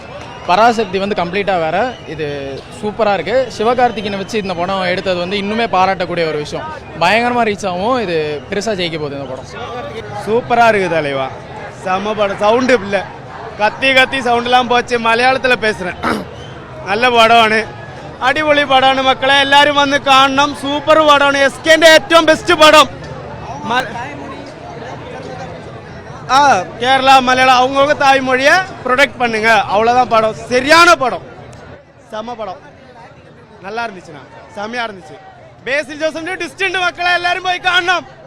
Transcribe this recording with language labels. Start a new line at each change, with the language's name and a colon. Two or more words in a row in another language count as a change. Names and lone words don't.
Tamil: பராசக்தி வந்து கம்ப்ளீட்டாக வேறு, இது சூப்பராக இருக்குது. சிவகார்த்திகேயனை வச்சு இந்த படம் எடுத்தது வந்து இன்னுமே பாராட்டக்கூடிய ஒரு விஷயம். பயங்கரமாக ரீச் ஆகும். இது பெருசாக ஜெயிக்க போகுது இந்த படம். சூப்பராக இருக்குது தலைவா. செம்ம படம். சவுண்டு இல்லை, கத்தி சவுண்டெலாம் போச்சு. மலையாளத்தில் பேசுகிறேன்.
Malayalam: നല്ല പടമാണ്, അടിപൊളി പടമാണ് മക്കളെ. എല്ലാവരും വന്ന് കാണണം. സൂപ്പർ പടമാണ്. SKന്റെ ഏറ്റവും ബെസ്റ്റ് പടം.
Tamil: கேரளா மலையாளம் அவங்கவுங்க தாய்மொழியை ப்ரொடெக்ட் பண்ணுங்க, அவ்வளோதான் படம். சரியான படம், செம்ம படம். நல்லா இருந்துச்சுண்ணா, செம்மையாக இருந்துச்சு. பேசில் ஜோசப் டிஸ்டன்ட் மக்களை எல்லாரும் போய் காணணும்.